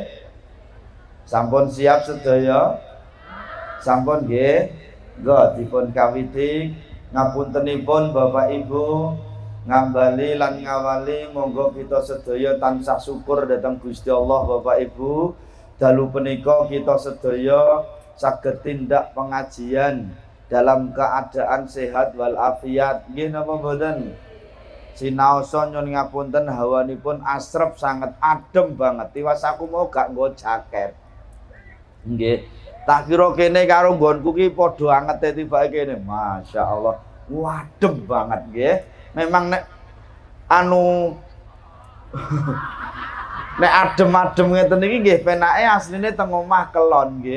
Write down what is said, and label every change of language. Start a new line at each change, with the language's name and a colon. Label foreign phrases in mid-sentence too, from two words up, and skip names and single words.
Javanese: Sampun siap sedaya? Sampun nggih. Nggo dipun kawiti ngapuntenipun Bapak Ibu ngambali lan ngawali monggo kita sedaya tansah syukur dhateng Gusti Allah Bapak Ibu. Dalu punika kita sedaya saged tindak pengajian
Indonesian: dalam keadaan sehat wal afiat.
Javanese: Nggih napa mboten? Sinaosa nyuwun ngapunten hawanipun asrep sangat adem banget. Tiwas aku mau gak nggo jaket. Nggih. Tak kira kene karo nggonku ki padha angete tibake kene.
Arabic: Masya Allah,
Javanese: wadem banget nggih. Memang nek anu nek adem-adem ngeten iki nggih penake asline teng omah kelon nggih.